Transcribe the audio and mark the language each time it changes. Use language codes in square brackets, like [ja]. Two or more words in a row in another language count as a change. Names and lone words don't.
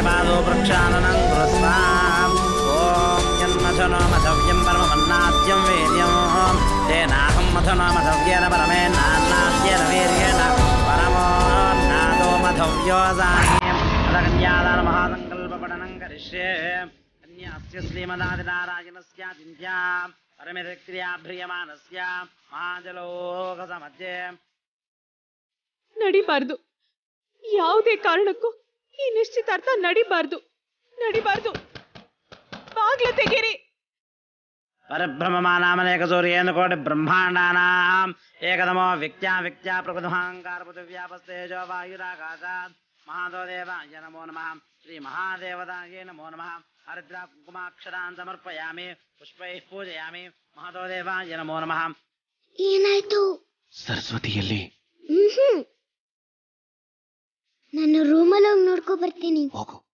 [sa] पादो प्रक्षालनं कृत्वा ॐ यन्मथनो मधव्यं परममन्नाद्यं वीर्यं तेनाहं मथनो मधव्येन परमेनान्नाद्येन वीर्येण परमोन्नादो मधव्यो जानीं तदकन्यादान महासङ्कल्पपठनं करिष्ये कन्यास्य श्रीमदादिनारायणस्य चिन्त्या परमेक्रिया भ्रियमानस्य महाजलोकसमध्ये [kn] ನಡಿಬಾರ್ದು. ಯಾವುದೇ ಕಾರಣಕ್ಕೂ ಈ ನಿಶ್ಚಿತಾರ್ಥ ನಡಿಬಾರ್ದು. ಬಾಗ್ಲ ತೆಗೀರಿ. [sa] परब्रह्ममानामनेकसूर्येण कोटिब्रह्माण्डानाम् एकदमो विक्त्या प्रकृतिमहाङ्कारपृथिव्यापस्तेजो वायुराकाशात् महादेवाय नमो नमः श्रीमहादेवतायै नमो नमः हरिद्रा कुङ्कुमाक्षरान् समर्पयामि पुष्पैः पूजयामि महादेवाय नमो नमः [kn] ಏನಾಯ್ತು? ಸರಸ್ವತಿಯಲ್ಲಿ ನಾನು ರೂಮಲ್ಲಿ ಹೋಗಿ ನೋಡ್ಕೊ ಬರ್ತೀನಿ. ಹೋಗು.